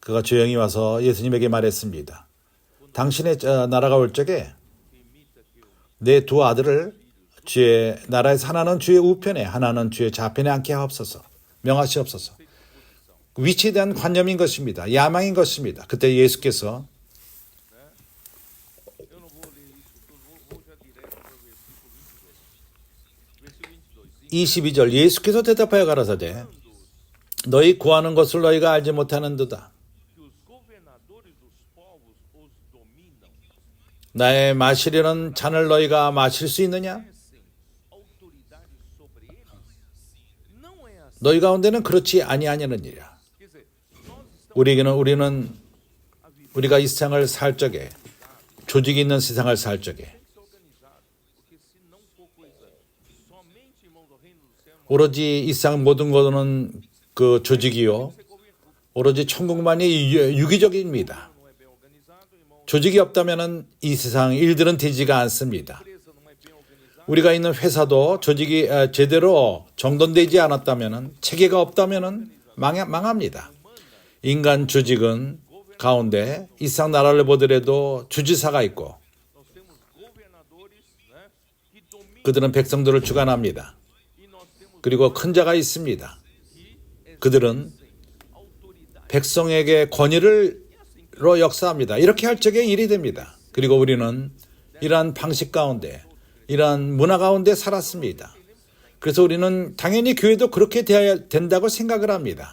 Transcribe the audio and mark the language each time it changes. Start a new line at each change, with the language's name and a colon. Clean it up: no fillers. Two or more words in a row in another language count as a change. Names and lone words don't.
Korean: 그가 조용히 와서 예수님에게 말했습니다. 당신의 나라가 올 적에 내 두 아들을 주의 나라에서 하나는 주의 우편에 하나는 주의 좌편에 앉게 하옵소서. 명하시옵소서. 위치에 대한 관념인 것입니다. 야망인 것입니다. 그때 예수께서
Portuguese: Eu não vou ler isso tudo, vou já direto para o versículo 22.
Korean: 22절 예수께서 대답하여 가라사대 너희 구하는 것을 너희가 알지 못하는도다.
Portuguese: Que os governadores dos povos os dominam,
Korean: 나의 마시려는 잔을 너희가 마실 수 있느냐?
Portuguese: exercem autoridade sobre eles. Não é assim.
Korean: 너희 가운데는 그렇지 아니하느니라.
Portuguese: Quer dizer, nós estamos
Korean: 우리가 이 세상을 살 적에 조직이 있는 세상을 살 적에
Portuguese: organizados, porque se não for coisa somente, irmão, do reino do céu,
Korean: 오로지 이 세상 모든 것은 그 조직이요 오로지 천국만이 유기적입니다.
Portuguese: não é bem organizado, irmão,
Korean: 조직이 없다면 이 세상 일들은 되지가 않습니다.
Portuguese: empresa não é bem organizada,
Korean: 우리가 있는 회사도 조직이 제대로 정돈되지 않았다면 체계가 없다면 망합니다. 인간 조직은 가운데 이 세상 나라를 보더라도 주지사가 있고
Portuguese: nós temos governadores, né, que dominam,
Korean: 그들은 백성들을 주관합니다.
Portuguese: e nós temos
Korean: 그리고 큰 자가 있습니다.
Portuguese: que
Korean: 그들은
Portuguese: autoridade.
Korean: 백성에게 권위로 역사합니다. 이렇게 할 적에 일이 됩니다. 그리고 우리는 이러한 방식 가운데 이러한 문화 가운데 살았습니다. 그래서 우리는 당연히 교회도 그렇게 되어야 된다고 생각을 합니다.